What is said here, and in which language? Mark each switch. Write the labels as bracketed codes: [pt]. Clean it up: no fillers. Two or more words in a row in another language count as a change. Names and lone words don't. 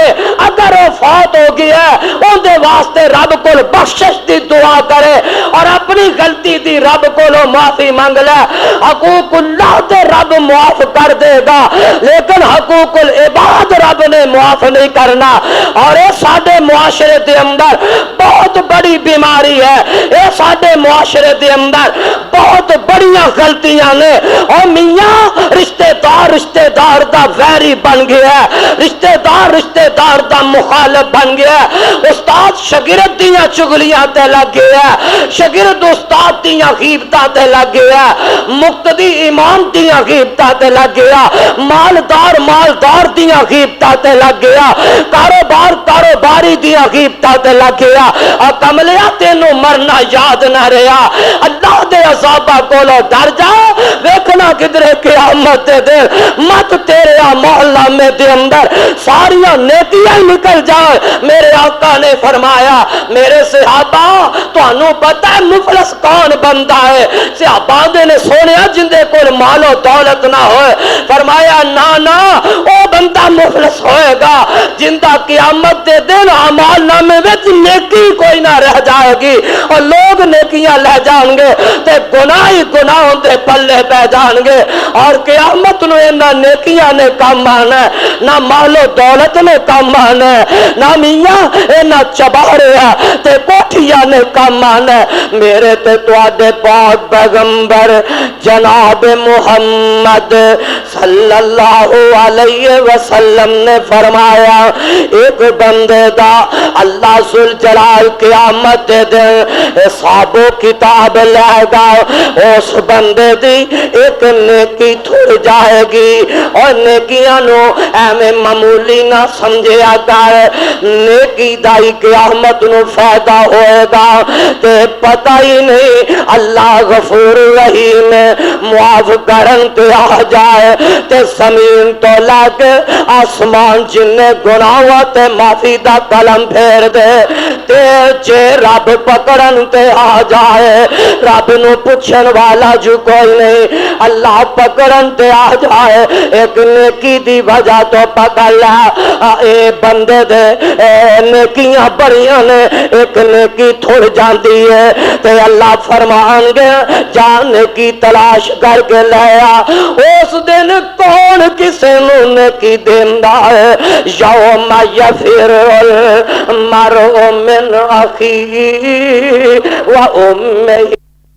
[pa] اگر وہ فوت ہو گیا ان دے واسطے رب کو بخشش دی دعا کرے اور اپنی غلطی دی رب کو معافی منگ لے، حقوق اللہ دے رب معاف کر دے گا لیکن حقوق العباد رب نے معاف نہیں کرنا، اور یہ ساڈے معاشرے دے اندر بہت بڑی بیماری ہے، یہ ساڈے معاشرے دے اندر بہت بڑیاں غلطیاں نے، اور میاں رشتہ دار دا ویری بن گیا ہے، رشتہ دار دا مخالف بن گیا ہے، استاد شاگرد دیاں چگلیاں تے لگ گیا ہے، شاگرد استاد دیاں غیبتاں تے لگ گیا ہے، مقتدی امام دیاں غیبتاں تے لگ گیا، مالدار دیاں غیبتاں تے لگ گیا، کاروباری دیاں غیبتاں تے لگ گیا، اور کملیا تینوں مرنا یاد نہ رہا، اللہ دے عذابہ کولو ڈر جا، ویکھنا کدھرے قیامت دے دن مت تیرے محلہ میں دے اندر ساریاں نیکیاں نکل جائے، میرے آقا نے فرمایا میرے صحابہ تو انہوں پتہ ہے مفلس کون بندہ ہے، صحابہ نے سونیا جندے کو مال و دولت نہ ہوئے، فرمایا نا او بندہ مفلس ہوئے گا جندہ قیامت دے دن اعمال نامے وچ نیکی کوئی نہ رہ جائے گی، اور لوگ نیکیاں لے جان گے تے گناہی گناہوں دے پلے پہ جان گے، اور قیامت نو انہاں نیکیاں نے کام آنا ہے، نہ مال و دولت نے کام آنا ہے، نہ میاں انہاں چباریا تے کوٹھیاں نے کام آنا ہے، میرے تے تواڈے پاک پیغمبر جناب محمد [ar] صلی اللہ علیہ وسلم [pa] نے فرمایا ایک بندے دا اللہ ذوالجلال قیامت دے دن حساب و کتاب لے گا، اس بندے دی ایک نیکی تھوڑ جائے گی، اور نیکیاں نو ایویں معمولی نہ سمجھیا کر، نیکی دائی قیامت نو فائدہ ہوئے گا تے پتہ ہی نہیں اللہ غفور رحیم معاف کرن تے آ جائے تے زمین تو لے کے آسمان جن گناہاں تے معافی دا قلم پھیر دے تے جے رب پکڑن تے آ جائے، رب نو پوچھن والا جو کوئی نہیں، اللہ پکڑن تے آ جائے ایک نیکی دی وجہ تو پکڑ لے، اے بندے دے نیکیاں بڑیاں نے ایک نیکی تھوڑ جاندی ہے تے اللہ فرمان گے جان کی تلاش کر کے لیا، اس دن کون کسے نو نیکی دیندا ہے، [ar] یوم یفر المرء من اخیہ و امہ